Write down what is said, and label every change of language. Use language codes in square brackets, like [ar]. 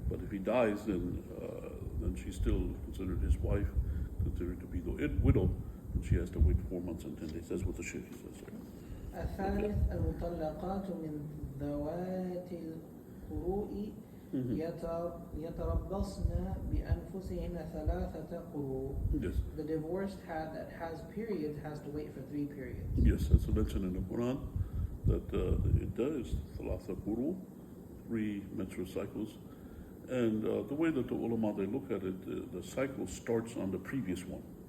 [en] But if he dies, then she's still considered his wife, considered to be the widow, and she has to wait 4 months and 10 days. That's what the Sheikh says there. [ar] الثالث المطلقات من ذوات القروء يتربصن بأنفسهن 3 قروء. [en] Yes. The divorced that has periods has to wait for 3 periods. Yes, that's mentioned in the Quran that the iddah is thalatha quru, 3 menstrual cycles. And the way that the ulama, they look at it, the cycle starts on the previous one.